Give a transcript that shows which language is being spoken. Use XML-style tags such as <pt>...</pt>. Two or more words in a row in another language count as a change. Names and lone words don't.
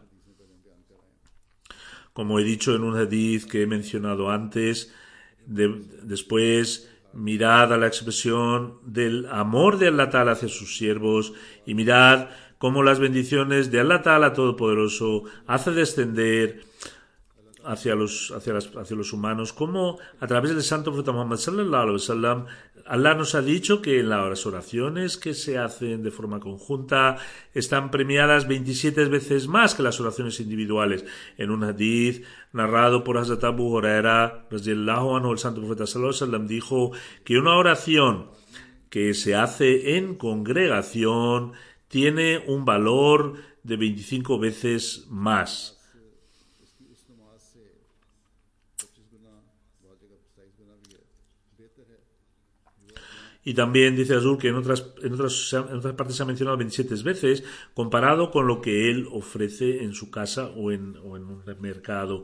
<es>Como he dicho en un hadith que he mencionado antes, después mirad a la expresión del amor de</es> <ar>Allah Ta'ala</ar> <es>hacia sus siervos, y mirad cómo las bendiciones de</es> <ar>Allah Ta'ala</ar> <es>Todopoderoso hace descender hacia los humanos, como a través del santo profeta Muhammad</es> <ar>sallallahu alaihi wasallam,</ar> <es>Allah nos ha dicho que en las oraciones que se hacen de forma conjunta están premiadas 27 veces más que las oraciones individuales. En un hadith narrado por Hazrat Abu Huraira</es> <ar>radhiyallahu anhu,</ar> <es>el santo profeta</es> <ar>sallallahu alaihi wasallam</ar> <es>dijo que una oración que se hace en congregación tiene un valor de 25 veces más. Y también dice Azul que en otras partes se ha mencionado 27 veces, comparado con lo que él ofrece en su casa o en un mercado.</es>